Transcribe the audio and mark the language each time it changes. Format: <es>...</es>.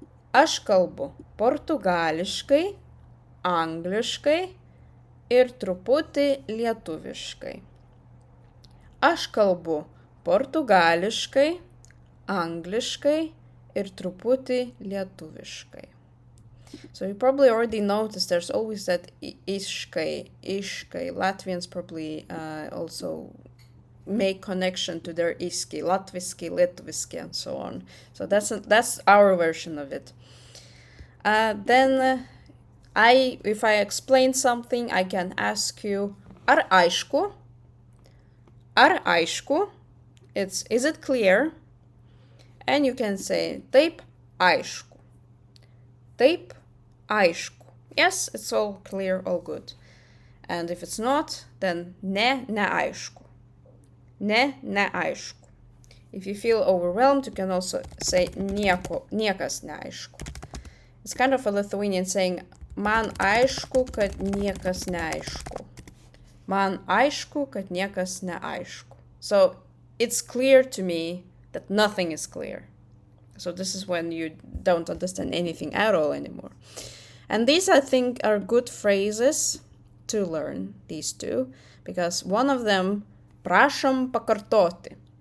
<lt>Aš kalbu portugališkai, angliškai ir truputį lietuviškai. Aš kalbu portugališkai, angliškai ir truputį lietuviškai.</lt> <en>So you probably already noticed there's always that iškai. Latvians probably also make connection to their iski, latviski, lietuviski, and so on. So that's our version of it. Then if I explain something, I can ask you,</en> <lt>ar aišku? Ar aišku?</lt> <en>Is it clear? And you can say,</en> <lt>taip aišku. Taip aišku.</lt> <en>Yes, it's all clear, all good. And if it's not, then</en> <lt>neaišku. Neaišku.</lt> <en>If you feel overwhelmed, you can also say</en> <lt>niekas neaišku.</lt> <en>It's kind of a Lithuanian saying,</en> <lt>man aišku, kad niekas neaišku. Man aišku, kad niekas neaišku.</lt> <en>So it's clear to me that nothing is clear. So this is when you don't understand anything at all anymore. And these, I think, are good phrases to learn, these two, because one of them,</en> <lt>prašom pakartoti.</lt>